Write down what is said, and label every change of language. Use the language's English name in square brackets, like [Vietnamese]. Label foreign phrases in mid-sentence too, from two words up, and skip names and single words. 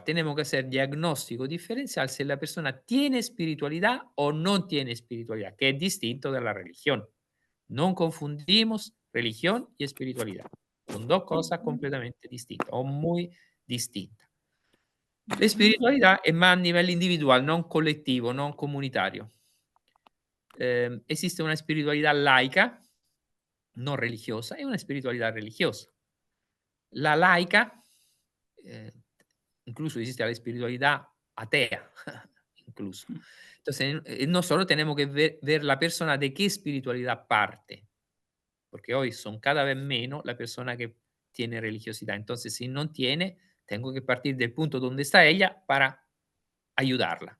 [Spanish] Tenemos que hacer diagnóstico diferencial si la persona tiene espiritualidad o no tiene espiritualidad, que es distinto de la religión. No confundimos religión y espiritualidad. Son dos cosas completamente distintas o muy distintas. La espiritualidad è más a nivel individual, [Italian] non collettivo, non comunitario. Esiste una spiritualità laica, non religiosa, e una spiritualità religiosa. La laica, incluso esiste la spiritualità atea, [Spanish] incluso. Entonces, no solo tenemos que ver la persona de qué espiritualidad parte, porque hoy son cada vez menos la persona que tiene religiosidad. Entonces, si no tiene, tengo que partir del punto donde está ella para ayudarla.